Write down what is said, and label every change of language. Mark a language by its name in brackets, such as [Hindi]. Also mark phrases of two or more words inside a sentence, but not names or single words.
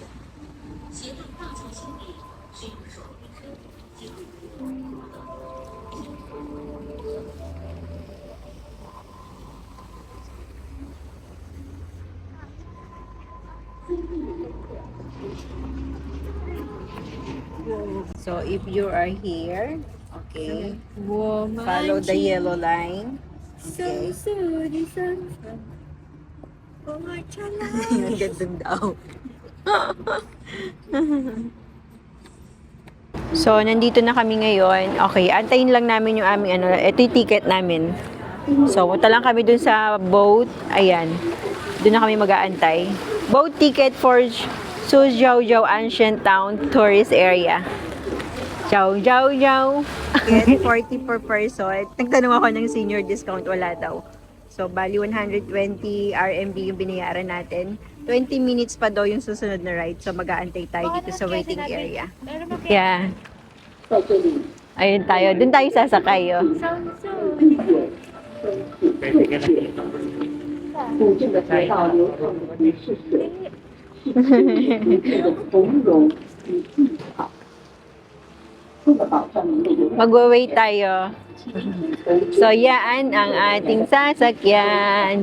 [Chinese] 携带大件行李需用手推车及 [English] So, if you are here, okay, follow the yellow line. [Filipino] Okay. Ang gandang daw. So, nandito na kami ngayon. Okay, antayin lang namin yung aming ito yung ticket namin. So, punta lang kami dun sa boat. Ayan. Doon na kami mag-aantay. [English] Boat ticket for Suzhou Ancient Town Tourist Area. Ciao, ciao, ciao. Get 40 per person. [Filipino] Nagtanong ako ng [English] senior discount, [Filipino] wala daw. So, bali 120 RMB yung binayaran natin. [English] 20 minutes [Filipino] pa daw yung susunod na ride. So, mag-aantay tayo dito sa [English] waiting area. [Filipino] Yeah. Ayun tayo. Doon tayo sasakay, oh. Pwede ka na dito. [Chinese] 古镇的铁道流通于世界，从容与技巧，为了保障您的游览。 [Filipino] Magwa-wait tayo. So, yan ang ating sasakyan.